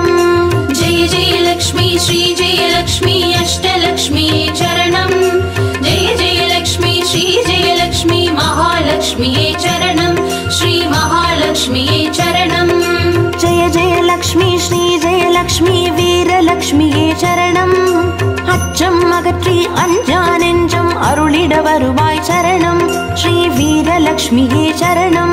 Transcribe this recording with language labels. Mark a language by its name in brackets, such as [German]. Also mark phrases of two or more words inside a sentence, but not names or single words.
[Sanskrit] जय जय लक्ष्मी श्री जय लक्ष्मी अष्टलक्ष्मी चरणं जय जय लक्ष्मी श्री जय लक्ष्मी महालक्ष्मी चरणं श्री महालक्ष्मी चरणं जय जय लक्ष्मी श्री जय लक्ष्मी वीरलक्ष्मिये चरणं [Tamil] அச்சம் அகற்றி அஞ்சா நெஞ்சம் அருளிட வருவாய் சரணம் ஸ்ரீ வீரலக்ஷ்மியே சரணம்